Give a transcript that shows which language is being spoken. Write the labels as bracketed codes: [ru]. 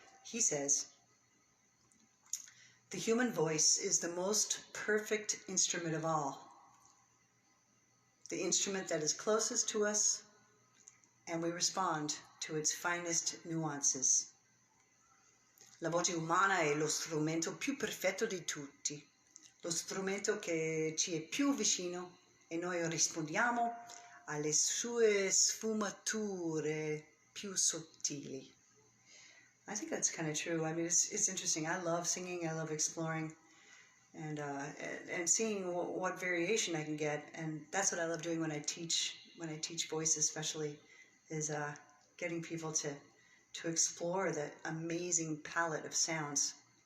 [en] He says, "The human voice is the most perfect instrument of all. The instrument that is closest to us, and we respond to its finest nuances. [it] La voce umana è lo strumento più perfetto di tutti, lo strumento che ci è più vicino e noi rispondiamo alle sue sfumature più sottili." [en] I think that's kind of true. I mean, it's interesting. I love singing. I love exploring, and seeing what variation I can get. And that's what I love doing when I teach. When I teach voice, especially, is getting people to explore that amazing palette of sounds.